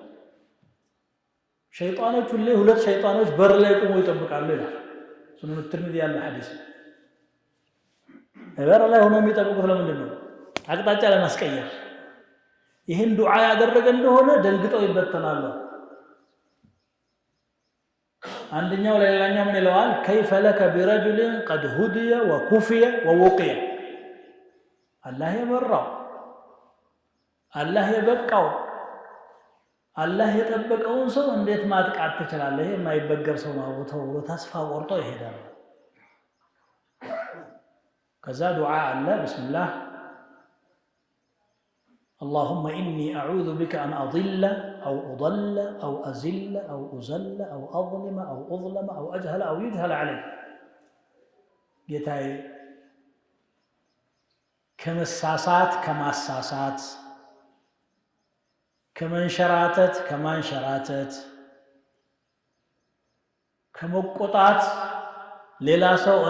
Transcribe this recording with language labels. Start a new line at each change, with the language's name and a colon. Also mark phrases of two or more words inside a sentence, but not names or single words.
Amharic: ሸይጣኖች ሁሌ ሁለት ሸይጣኖች በር ላይ ቆመው ይጠብቃሉ ይላል ሱነን ትርሚዚ ያለ ሐዲስ በር ላይ ሆነው የሚጠብቁት ለምንድን ነው አቅጣጫ ለማስቀየር ይህን ዱዓ ያደረገ እንደሆነ ደንግጠው ይበተናሉ አንደኛው ለሌላኛው ምን ይለዋል
Arabic: كيف لك برجل قد هدي وكفي ووقي
Amharic: አላህ የመራው አላህ የበቃው አላህ የጠበቀውን ሰው እንዴት ማጥቃት ትችላለህ ይሄ የማይበገር ሰው ነው ተው ተስፋ ቆርጦ ይሄዳል ከዛ ዱዓ አለ ቢስሚላህ
Arabic: اللهم إني أعوذ بك أن أضل أو أضل أو أزل أو أزل أو أظلم أو أظلم أو أجهل أو يجهل علي
Amharic: ጌታዬ ከመሳሳት ከማሳሳት ከመንሸራተት ከማንሸራተት ከመቆጣት ሌላ ሰው እኔ